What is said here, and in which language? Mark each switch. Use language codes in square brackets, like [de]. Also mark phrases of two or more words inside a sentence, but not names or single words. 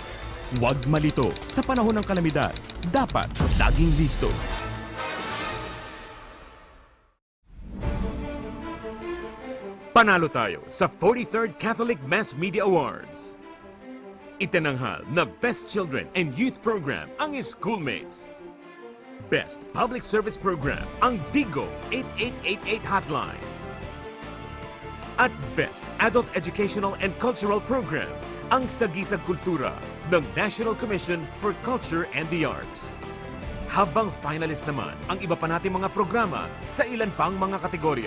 [tl] Huwag malito sa panahon ng kalamidad. Dapat laging listo. Panalo tayo sa 43rd Catholic Mass Media Awards. Itinanghal na Best Children and Youth Program ang Schoolmates. Best Public Service Program ang Digo 8888 Hotline. At Best Adult Educational and Cultural Program ang sagisag kultura ng National Commission for Culture and the Arts. Habang finalist naman ang iba pa nating mga programa sa ilan pang mga kategorya.